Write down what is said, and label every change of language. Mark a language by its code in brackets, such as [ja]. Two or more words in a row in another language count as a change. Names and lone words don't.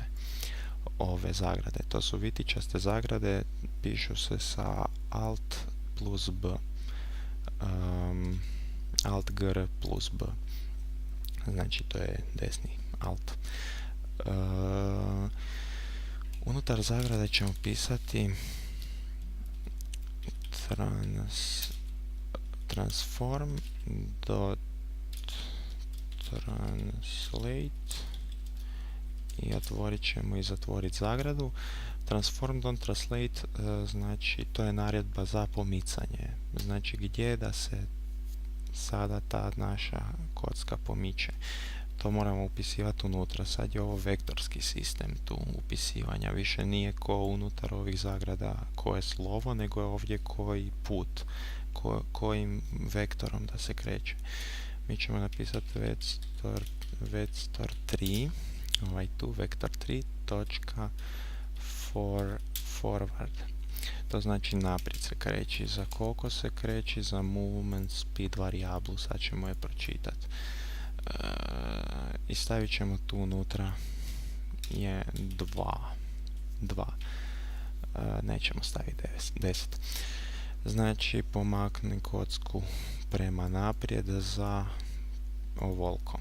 [hr] Ove zagrade, to su vitičaste zagrade, pišu se sa Alt plus B, Alt gr plus B, znači to je desni Alt. Unutar zagrade ćemo pisati [en] transform dot translate [hr] i otvorit ćemo i zatvoriti zagradu. [en] Transform dot translate [hr] znači to je naredba za pomicanje, znači gdje da se sada ta naša kocka pomiče. To moramo upisivati unutra. Sad je ovo vektorski sistem tu upisivanja. Više nije ko unutar ovih zagrada koje slovo, nego je ovdje koji put, kojim vektorom da se kreće. Mi ćemo napisati vektor 3, ovaj tu, vektor 3, točka forward. To znači naprijed se kreći. Za koliko se kreći? Za [en] movement speed [hr] varijablu. Sad ćemo je pročitati. I stavit ćemo tu unutra je 2. Nećemo staviti 10. Znači pomakni kocku prema naprijed za ovoliko.